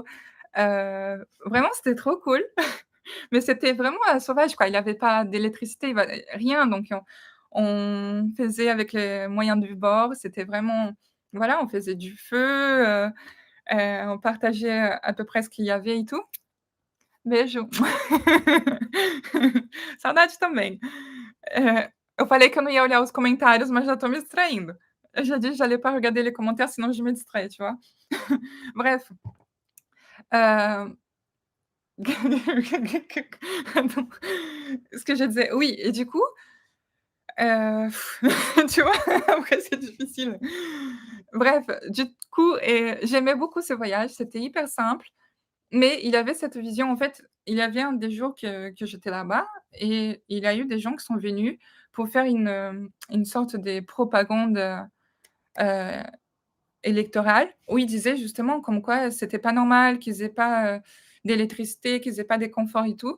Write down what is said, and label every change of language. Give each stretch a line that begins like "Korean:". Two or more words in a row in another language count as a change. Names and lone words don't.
French: Vraiment, c'était trop cool. Mais c'était vraiment, sauvage, quoi. Il y avait pas d'électricité, bah, rien, donc on faisait avec les moyens du bord. C'était vraiment voilà, on faisait du feu, on partageait, à peu près ce qu'il y avait e tout.
Portuguese: Beijo. Saudade também. Eu falei que eu não ia olhar os comentários, mas já tô me distraindo. Eu já disse:
French: «J'allais pas regarder les commentaires, sinon je me distrais», tu vois? Bref, heu Attends, ce que je disais, oui et du coup, heu, tu vois? Après c'est difficile. Bref, du coup et j'aimais beaucoup ce voyage, c'était hyper simple, mais il avait cette vision en fait, il y avait un des jours que j'étais là-bas et il y a eu des gens qui sont venus pour faire une sorte de propagande, heu électorale où il disait justement comme quoi c'était pas normal qu'ils aient pas, d'électricité, qu'ils aient pas des conforts et tout.